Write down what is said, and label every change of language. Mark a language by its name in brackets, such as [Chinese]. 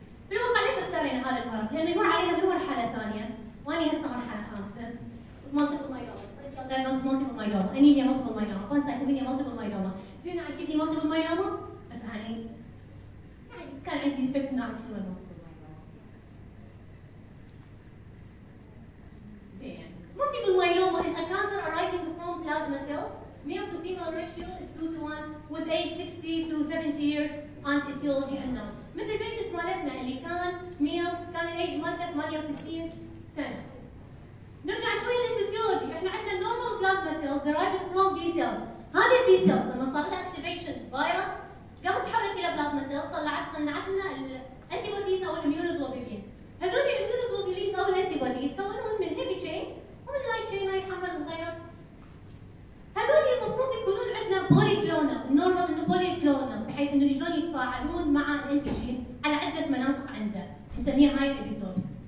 [Arabic] بالواقع ليش اختارينا هذا البارت؟ لأنه يمر علينا بمرحلة ثانية، وأنا هسه مرحلة خامسة. مالتيبل مايلوما. دايجنوستس مالتيبل مايلوما، انيميا مالتيبل مايلوما، بانسايتوبينيا مالتيبل مايلوما. جينا على الكدني مالتيبل مايلوما، بس يعني كان عندي فكرة نعرف شنو المالتيبل مايلوما. زين. [English] Multiple myeloma is a cancer arising from plasma cells. Male to female ratio is 2:1 with age 60 to 70 years and etiology unknown. [Arabic] مثل البيشنت مالتنا اللي كان ميل كان الايج مالته 68 سنة. نرجع شوي للفسيولوجي، احنا عندنا [English] normal plasma cells derived from B cells. [Arabic] هذه البي سيلز لما صار لها اكتيفيشن فيروس قامت تتحول الى بلازما سيلز، صنعت لنا الانتي بوديز او الاميونوجلوبولينز. هذول الاميونوجلوبولينز او الانتي بودي يتكونون من هيفي تشين ومن لايت تشين هاي حمل صغير. هذول المفروض يكونون عندنا بولي كلونال، النورمال انه بولي كلونال بحيث انه يجون يتفاعلون مع الانتيجين على عده مناطق عنده، نسميها هاي الابيتوبس.